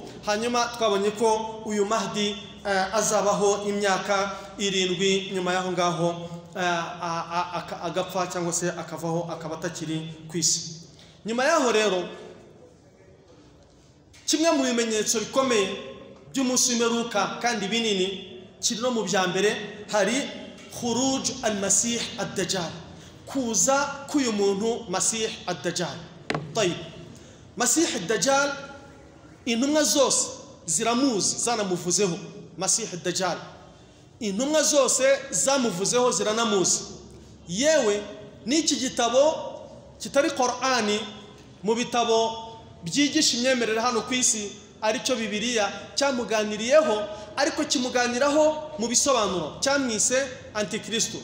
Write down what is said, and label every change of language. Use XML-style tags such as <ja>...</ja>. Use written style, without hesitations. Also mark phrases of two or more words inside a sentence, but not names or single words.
<rw>Hanyuma twabonye ko uyu Mahdi azabaho imyaka 7 nyuma y'aho ngaho agapfa cyangwa se akavaho akaba atakiri ku isi. Nyuma y'aho rero kimwe mu bimenyetso bikomeye by'umunsi w'imperuka kandi binini kiri no mu bya mbere, hari</rw> <ar>خروج المسيح الدجال,</ar> <rw>kuza k'uyu muntu Masih ad-Dajjal. Tayib, Masih ad-Dajjal intumwa zose ziramuzi zanamuvuzeho. Masih ad-Dajjal intumwa zose zamuvuzeho ziranamuzi, yewe n'iki gitabo kitari Qur'ani mu bitabo byigisha imyemerere hano ku isi aricyo Bibiliya cyamuganiriyeho, ariko kimuganiraho mu bisobanuro, cyamwise Antikristo.</rw>